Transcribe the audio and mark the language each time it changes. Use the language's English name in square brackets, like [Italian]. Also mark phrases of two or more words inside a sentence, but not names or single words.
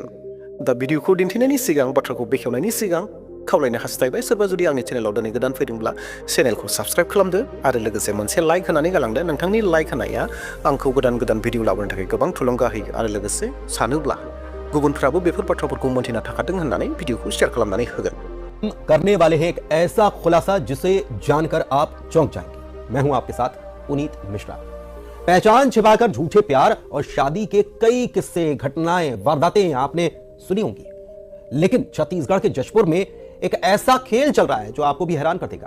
[Bodo] दा भिडिअखौ दिन्थिनायनि सिगां, बाथ्राखौ बेखेवनायनि सिगां खावलायनो हास्थायबाय, सोरबा जुदि आंनि चेनेलाव दिनै गोदान फैदोंब्ला चेनेलखौ साबस्क्राइब खालामदो आरो लोगोसे मोनसे लाइक होनानै गालांदो। नोंथांनि लाइक होनाया आंखौ गोदान भिडिअ लाबोनो थाखाय गोबां थुलुंगा होयो आरो लोगोसे सानोब्ला गुबुनफ्राबो बेफोर बाथ्राफोरखौ मोनथिना थाखादों होननानै भिडिअखौ शेयार खालामनानै होगोन। [Hindi] करने वाले हैं एक ऐसा खुलासा जिसे जानकर आप चौंक जाएंगे। मैं हूं आपके साथ पुनीत मिश्रा। पहचान छिपाकर झूठे प्यार और शादी के कई किस्से, घटनाएं, वारदातें आपने सुनी होंगी, लेकिन छत्तीसगढ़ के जशपुर में एक ऐसा खेल चल रहा है जो आपको भी हैरान कर देगा।